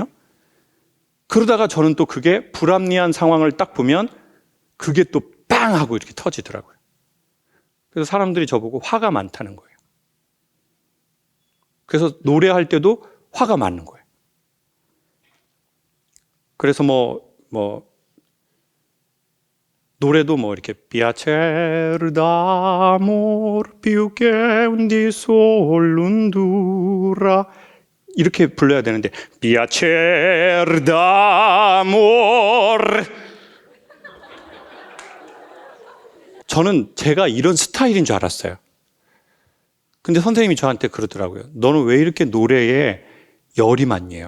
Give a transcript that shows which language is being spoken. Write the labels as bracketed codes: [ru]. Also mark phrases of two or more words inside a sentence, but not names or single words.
[ko] 그러다가 저는 또 그게 불합리한 상황을 딱 보면 그게 또 빵 하고 이렇게 터지더라고요. 그래서 사람들이 저보고 화가 많다는 거예요. 그래서 노래할 때도 화가 맞는 거예요. 그래서 노래도 이렇게 [it] Piacer d'amor più che un di solundura [ko] 이렇게 불러야 되는데 [it] Piacer d'amor [ko] 저는 제가 이런 스타일인 줄 알았어요. 근데 선생님이 저한테 그러더라고요. 너는 왜 이렇게 노래에 열이 많냐요?